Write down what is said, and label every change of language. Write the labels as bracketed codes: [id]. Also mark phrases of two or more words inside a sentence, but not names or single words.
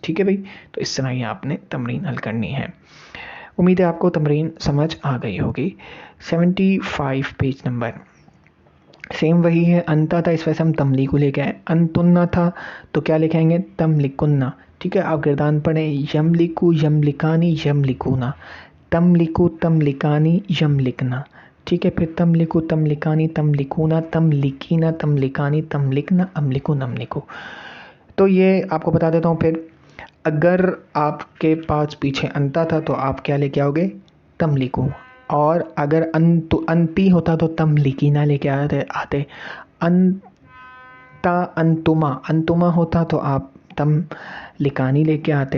[ur] ٹھیک ہے بھائی، تو اس طرح یہ آپ نے تمرین حل کرنی ہے. امید ہے آپ کو تمرین سمجھ آ گئی ہوگی. 75 [en] page number same [ur] وہی ہے. انتا تھا اس وجہ سے ہم تملیکو لے کے آئے. انتنا تھا تو کیا لکھیں گے؟ تملکنا. ٹھیک ہے، آپ گردان پڑھیں. [ar] یملکو یملکانی یملکونا، تملکو تملکانی یملکنا. [ur] ٹھیک ہے، پھر [ar] تملکو تملکانی تملکونا، تملکینا تملکانی تملکنا، املکو نملکو. [ur] تو یہ آپ کو بتا دیتا ہوں. پھر اگر آپ کے پاس پیچھے انتا تھا تو آپ کیا لے کے آؤ گے؟ تملکو. اور اگر انتی ہوتا تو تملکینا لے کے آتے. [ar] انتا انتما، [ur] انتما ہوتا تو آپ تم لکانی لے کے آتے.